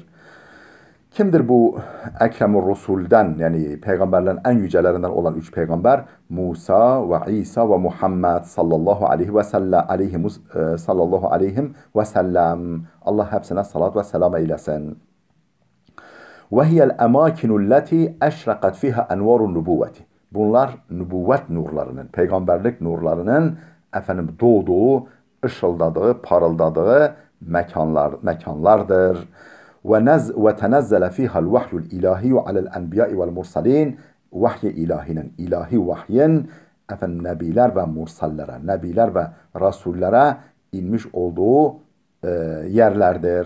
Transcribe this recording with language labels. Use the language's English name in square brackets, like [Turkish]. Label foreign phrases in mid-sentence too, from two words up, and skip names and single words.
[Turkish] Kimdir bu [Arabic] أكرم الرسل'den, [Turkish] yani peygamberlerin en yücelerinden olan 3 peygamber? Musa ve İsa ve Muhammed [Arabic] صلى الله عليه وسلم, صلى الله عليه وسلم. [Turkish] Allah hepsine salat ve selam eylesin. [Arabic] وهي الأماكن التي أشرقت فيها أنوار النبوة. [Turkish] Bunlar nübüvvet nurlarının, peygamberlik nurlarının efendim doğduğu, ışıldadığı, parıldadığı mekanlardır. [Arabic] وتنزل فيها الوحي الإلهي على الأنبياء والمرسلين. [Turkish] Vahiy ilahinin, ilahi vahyin efendim nebiler ve mursallere, nebiler ve rasullere inmiş olduğu yerlerdir.